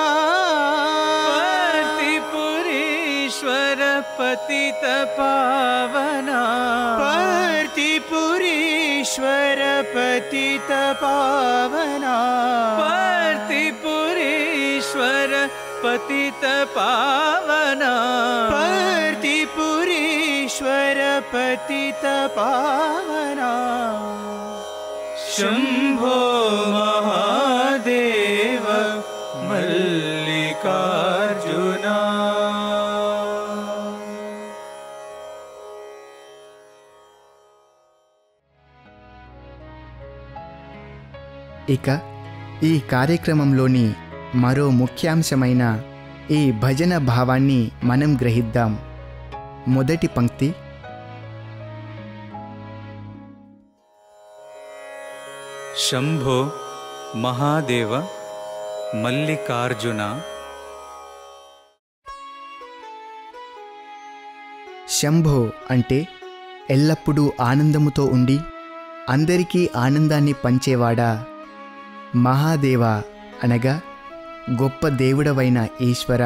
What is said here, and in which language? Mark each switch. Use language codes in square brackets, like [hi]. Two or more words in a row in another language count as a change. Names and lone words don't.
[sa] పర్తిపురీశ్వర పతిత పావన, పర్తిపురీశ్వర పతిత పావన, పర్తిపురీశ్వర पतित पावना पार्थिपुरीश्वर पतित पावना शंभो महादेव मल्लिकार्जुना। [te] ఇక ఈ కార్యక్రమంలోని మరో ముఖ్యాంశమైన ఈ భజన భావాన్ని మనం గ్రహిద్దాం. మొదటి పంక్తి: [sa] शंभो महादेव मल्लिकार्जुना। [te] శంభో అంటే ఎల్లప్పుడూ ఆనందముతో ఉండి అందరికీ ఆనందాన్ని పంచేవాడా. మహాదేవ అనగా గొప్ప దేవుడవైన ఈశ్వర.